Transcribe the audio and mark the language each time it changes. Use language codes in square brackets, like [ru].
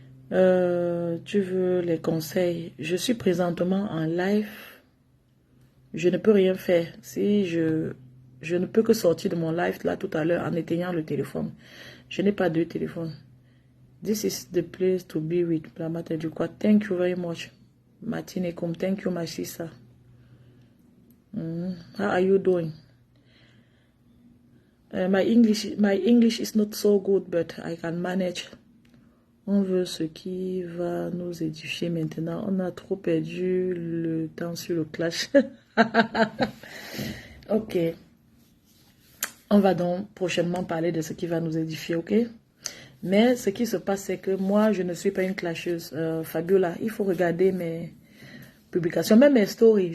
[fr] Tu veux les conseils? Je suis présentement en live. Je ne peux rien faire. Si je ne peux que sortir de mon live là tout à l'heure en éteignant le téléphone. Je n'ai pas deux téléphones. [en] This is the place to be with. [fr] La matin du quoi? [en] Thank you very much. Martine comme thank you my sister. How are you doing? My English is not so good, but I can manage. [fr] On veut ce qui va nous édifier maintenant. On a trop perdu le temps sur le clash. Ok. On va donc prochainement parler de ce qui va nous édifier, ok? Mais ce qui se passe, c'est que moi, je ne suis pas une clasheuse. Fabiola, il faut regarder mes publications, même mes stories.